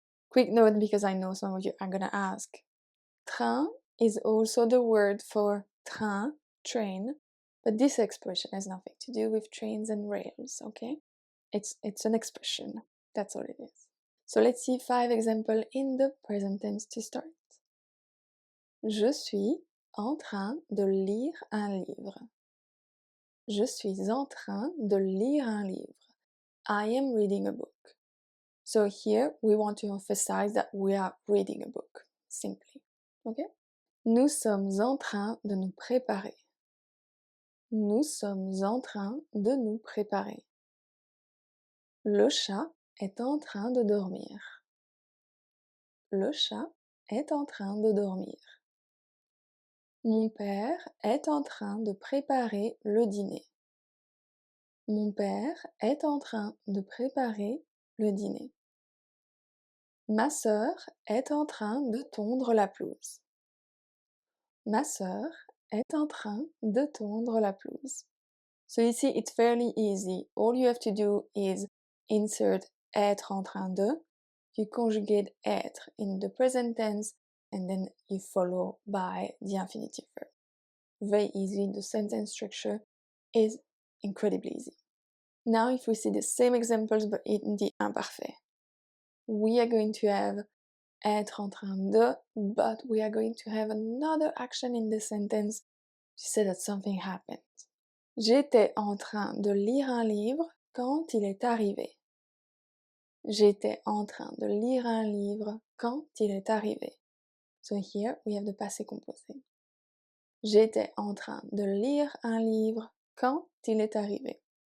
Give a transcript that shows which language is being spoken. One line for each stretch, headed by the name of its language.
English: Quick note, because I know some of you are gonna ask. Train is also the word for train, train, but this expression has nothing to do with trains and rails, okay? It's an expression, that's all it is. So let's see 5 examples in the present tense to start.
French: Je suis en train de lire un livre. Je suis en train de lire un livre.
English: I am reading a book. So here we want to emphasize that we are reading a book, simply. Okay?
French: Nous sommes en train de nous préparer. Nous sommes en train de nous préparer. Le chat est en train de dormir. Le chat est en train de dormir. Mon père est en train de préparer le dîner. Mon père est en train de préparer le dîner. Ma sœur est en train de tondre la pelouse. Ma sœur est en train de tondre la pelouse.
English: So you see, it's fairly easy. All you have to do is insert
French: être en train de,
English: you conjugate être in the present tense, and then you follow by the infinitive verb. Very easy. The sentence structure is incredibly easy. Now if we see the same examples but in the imparfait, we are going to have
French: être en train de,
English: but we are going to have another action in the sentence to say that something happened.
French: J'étais en train de lire un livre quand il est arrivé. J'étais en train de lire un livre quand il est arrivé.
English: So here we have the passé composé.
French: J'étais en train de lire un livre quand il est arrivé.